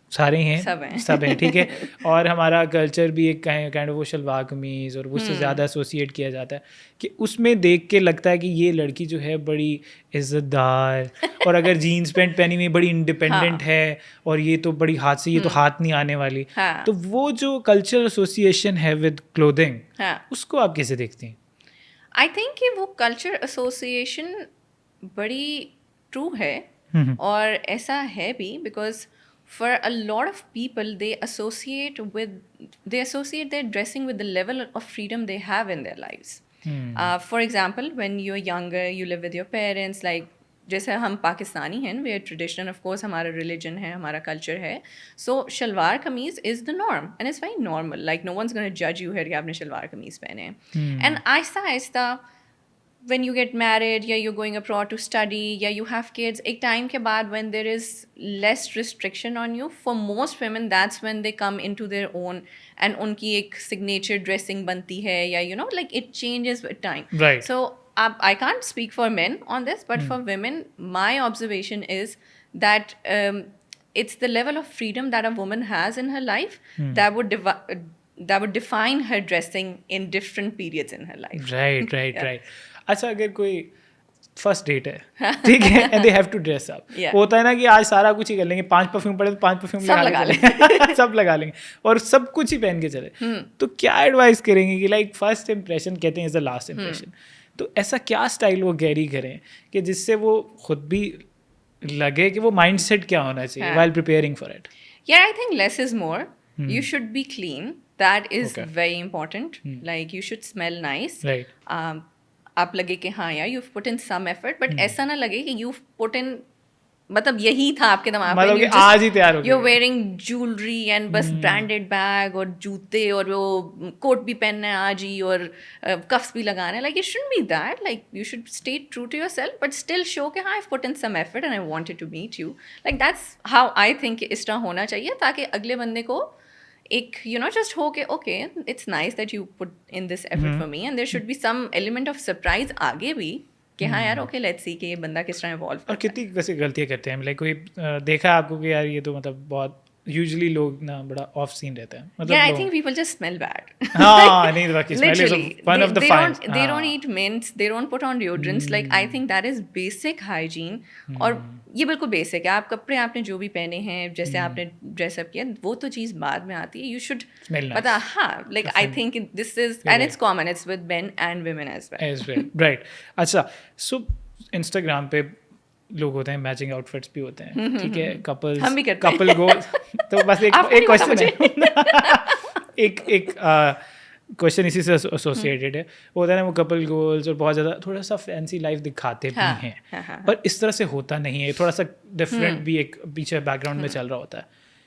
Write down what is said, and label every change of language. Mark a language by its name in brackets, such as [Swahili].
[Urdu] سارے ہیں سب ہیں ٹھیک ہے. اور ہمارا کلچر بھی ایک کائنڈ آف وہ شلوار قمیض اور اس سے زیادہ ایسوسیٹ کیا جاتا ہے کہ اس میں دیکھ کے لگتا ہے کہ یہ لڑکی جو ہے بڑی عزت دار, اور اگر جینس پینٹ پہنی ہوئی بڑی انڈیپینڈنٹ ہے, اور یہ تو بڑی ہاتھ سے, یہ تو ہاتھ نہیں آنے والی. تو وہ جو کلچر ایسوسیشن ہے ود کلودنگ, اس کو آپ کیسے دیکھتی ہیں؟ [English] I think [Urdu] کہ وہ کلچر ایسوسیشن بڑی ٹرو ہے, اور ایسا ہے بھی, [English] Because for a lot of people they associate their dressing with the level of freedom they have in their lives. For example, when you're younger, you live with your parents, like [Urdu] جیسے ہم پاکستانی ہیں, [English] we are traditional, of course [Urdu] ہمارا religion ہے, ہمارا culture ہے, [English] so shalwar kameez is the norm and it's very normal, like no ones گونا جج you hair [Urdu] کہ آپ نے شلوار قمیض پہنے ہیں. [English] and [Urdu] آہستہ آہستہ [English] when you get married, یا you're going abroad to study, یا you have kids, [Urdu] ایک ٹائم کے بعد [English] when there is less restriction on you, for most women that's when they come into their own, and ان کی ایک signature dressing [Urdu] بنتی ہے, [English] یا you know like it changes with time. Right. So I can't speak for men on this, but for women my observation is that it's the level of freedom that a woman has in her life that would define her dressing in different periods in her life. Right. [Urdu] اچھا, اگر کوئی first date ہے ٹھیک ہے, [English] and they have to dress up, [Urdu] ہوتا ہے نا کہ آج سارا کچھ ہی کر لیں گے, 5 پرفیوم پڑے تو 5 پرفیوم لگا لیں گے, سب لگا لیں گے, اور سب کچھ ہی پہن کے چلے, تو کیا ایڈوائز کریں گے کہ لائک فرسٹ امپریشن کہتے ہیں از دا لاسٹ امپریشن, تو ایسا کیا اسٹائل وہ کیری کریں کہ جس سے وہ خود بھی لگے کہ وہ مائنڈ سیٹ کیا ہونا چاہیے [English] While preparing for it? Yeah, I think less is more. You should be clean. That is very important. Like you should smell nice. Right. [Urdu] آپ لگے کہ ہاں یار [English] you've put in some effort, [Urdu] but ایسا نہ لگے کہ you've put in, مطلب یہی تھا آپ کے دماغ میں, آج ہی تیار ہو گیا, [English] you're wearing jewelry and [Urdu] بس branded bag اور جوتے, اور وہ کوٹ بھی پہننا ہے آج ہی, اور کفس بھی لگانا ہے. [English] Like it shouldn't be that. Like you should stay true to yourself but still show [Urdu] کہ ہاں [English] I've put in some effort and I wanted to meet you. Like that's how I think [Urdu] اس طرح ہونا چاہیے, تاکہ اگلے بندے کو [English] ایک جسٹ ہو کہ okay it's nice that you put in this effort for me, and there should be some element of surprise [Urdu] آگے بھی کہ ہاں یار [English] okay let's see [Urdu] کہ یہ بندہ کس طرح [English] Evolve. [Urdu] اور کتنی ویسے غلطیاں کرتے ہیں, لائک کوئی دیکھا ہے آپ کو کہ یار یہ تو مطلب بہت یوزلی لوگ نا بڑا آف سین رہتا ہے, مطلب [English] I think people just smell bad. [Urdu] ہاں نہیں, باقی [English] smell is one of the fines. They don't eat mints, they don't put on deodorants. Like I think that is basic hygiene. [Urdu] اور یہ بالکل بیسک ہے, آپ کپڑے آپ نے جو بھی پہنے ہیں, جیسے آپ نے ڈریس اپ کیا, وہ تو چیز بعد میں آتی ہے. یو شوڈ پتا, ہاں [English] Like I think this is and it's common, it's with men and women as well. Right. [Urdu] اچھا, سو انسٹاگرام پہ لوگ ہوتے ہیں, میچنگ آؤٹ فٹس بھی ہوتے ہیں, ٹھیک ہے, کپل گولز, تو بس ایک کوشچن ہے, ایک کوشچن اسی سے ایسوسیٹیڈ ہے, وہ ہوتا ہے نا وہ کپل گولز, اور بہت زیادہ تھوڑا سا فینسی لائف دکھاتے بھی ہیں, پر اس طرح سے ہوتا نہیں ہے, تھوڑا سا ڈفرینٹ بھی ایک پیچھے بیک گراؤنڈ میں چل رہا ہوتا ہے.